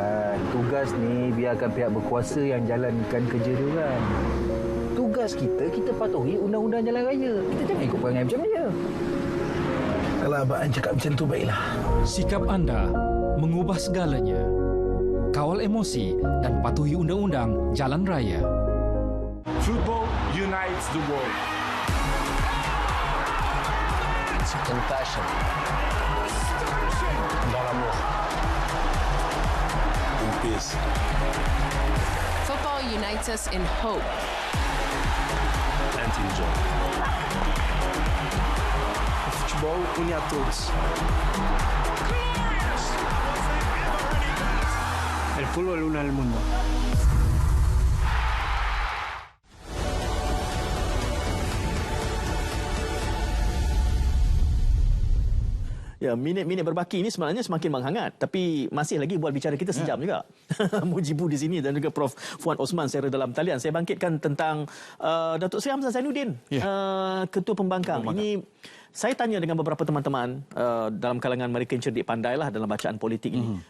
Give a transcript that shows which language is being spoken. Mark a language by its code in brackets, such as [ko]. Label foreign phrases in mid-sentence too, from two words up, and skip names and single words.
[ms] Tugas ni biarkan pihak berkuasa yang jalankan kerja dia kan. Tugas tugas kita patuhi undang-undang jalan raya. Kita jangan ikut perangai macam dia. Kalau abang cakap macam tu, baiklah. Sikap anda mengubah segalanya. Kawal emosi dan patuhi undang-undang jalan raya. [en] Football unites the world. It's in passion. [fr] Dans l'amour. [en] In peace. Football unites us in hope. And in joy. [pt] O futebol une a todos. [es] El fútbol une al mundo. [ms] Ya, minit-minit berbaki ini sebenarnya semakin menghangat, tapi masih lagi buat bicara kita sejam juga. Mujibu di sini dan juga Prof Fuad Osman secara dalam talian. Saya bangkitkan tentang Datuk Seri Hamzah Zainuddin, Ketua Pembangkang. Ini saya tanya dengan beberapa teman-teman dalam kalangan mereka yang cerdik pandai lah dalam bacaan politik ini.